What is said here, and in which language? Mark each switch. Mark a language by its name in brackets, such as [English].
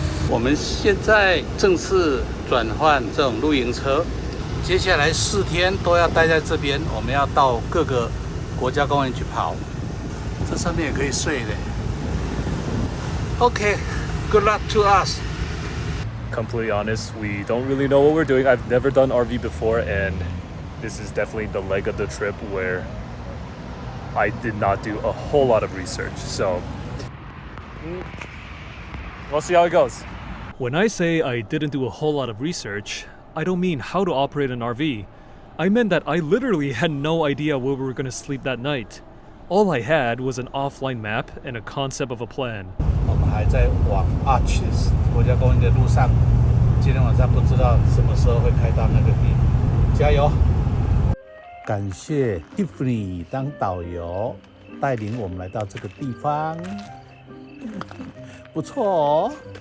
[Chinese] 我们现在正式转换这种露营车，接下来4天都要待在这边。我们要到各个国家公园去跑，这上面也可以睡的。 [English] Okay, good luck to us. Completely honest, we don't really know what we're doing. I've never done RV before, and this is definitely the leg of the trip where I did not do a whole lot of research. So we'll see how it goes. When I say I didn't do a whole lot of research, I don't mean how to operate an RV. I meant that I literally had no idea where we were going to sleep that night. All I had was an offline map and a concept of a plan. [Chinese] 我们还在往 Arches 国家公园的路上，今天晚上不知道什么时候会开到那个地，加油！感谢 Tiffany 当导游，带领我们来到这个地方，不错哦。